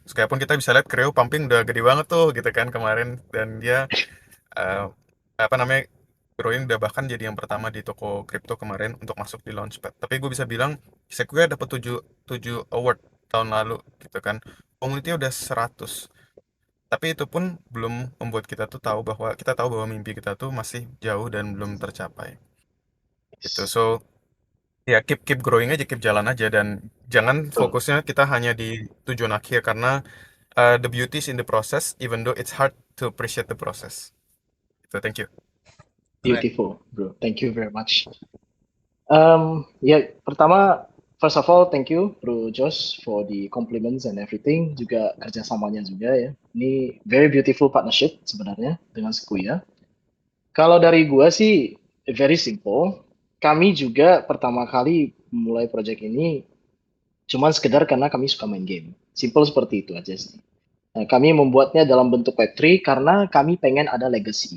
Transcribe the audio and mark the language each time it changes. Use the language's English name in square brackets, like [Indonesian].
[Indonesian] Sekalipun kita bisa lihat Creo pumping udah gede banget tuh gitu kan kemarin, dan dia growing udah bahkan jadi yang pertama di toko kripto kemarin untuk masuk di Launchpad. Tapi gue bisa bilang Sequoia dapat 7 award tahun lalu gitu kan. Community udah 100. Tapi itu pun belum membuat kita tuh tahu bahwa mimpi kita tuh masih jauh dan belum tercapai. Gitu. [English] So, ya keep growing aja, keep [Indonesian] jalan aja, dan jangan fokusnya kita hanya di tujuan akhir, karena [English] the beauty is in the process, even though it's hard to appreciate the process. So, thank you. Beautiful, bro. Thank you very much. [Indonesian] Ya, pertama, [English] first of all, thank you, Bro Josh, for the compliments and everything. [Indonesian] Juga kerjasamanya juga ya. Ini [English] very beautiful partnership [Indonesian] sebenarnya dengan Sequoia. Kalau dari gua sih, [English] very simple. [Indonesian] Kami juga pertama kali mulai project ini cuman sekedar karena kami suka main game. Simple seperti itu aja sih. Nah, kami membuatnya dalam bentuk Web3 karena kami pengen ada legacy.